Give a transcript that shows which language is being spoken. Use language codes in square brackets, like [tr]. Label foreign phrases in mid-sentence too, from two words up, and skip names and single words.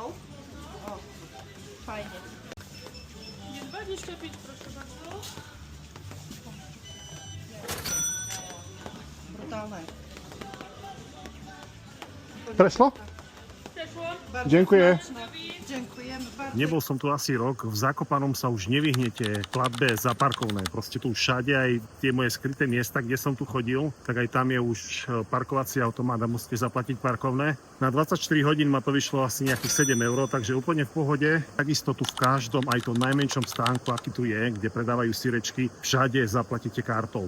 [pl] O, fajnie. Nie 25, proszę bardzo. Brutalne. [sk] Prešlo? [pl] Przeszło. Bardzo Dziękuję. smaczne. Dziękujemy bardzo. [sk] Nebol som tu asi rok, v Zakopanom sa už nevyhnete platbe za parkovné. Proste tu všade, aj tie moje skryté miesta, kde som tu chodil, tak aj tam je už parkovací automat a musíte zaplatiť parkovné. Na 24 hodín ma to vyšlo asi nejakých 7 eur, takže úplne v pohode. Takisto tu v každom, aj tom najmenšom stánku, aký tu je, kde predávajú syrečky, všade zaplatíte kartou.